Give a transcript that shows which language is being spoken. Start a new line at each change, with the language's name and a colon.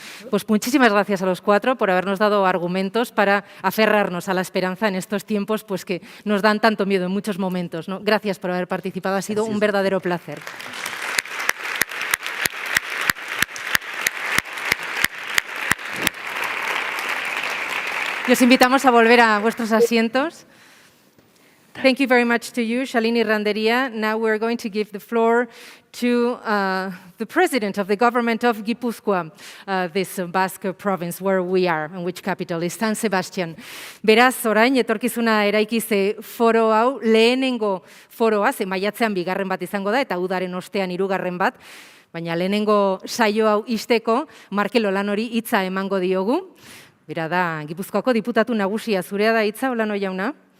Spanish: Pues muchísimas gracias a los cuatro por habernos dado argumentos para aferrarnos a la esperanza en estos tiempos pues que nos dan tanto miedo en muchos momentos, ¿no? Gracias por haber participado, ha sido un verdadero placer. Y os invitamos a volver a vuestros asientos.
English: Thank you very much to you, Shalini Randeria. Now we're going to give the floor to the president of the government of Gipuzkoa, this Basque province where we are, and which capital is San Sebastian.
Basque: Beraz, orain, Etorkizuna Eraikiz Foro hau, lehenengo foroa, ze maiatzean bigarren bat izango da, eta udaren ostean hirugarren bat, baina lehenengo saio hau ixteko, Markel Olanori hitza emango diogu. Bera da, Gipuzkoako diputatu nagusia, zurea da hitza, Olano jauna?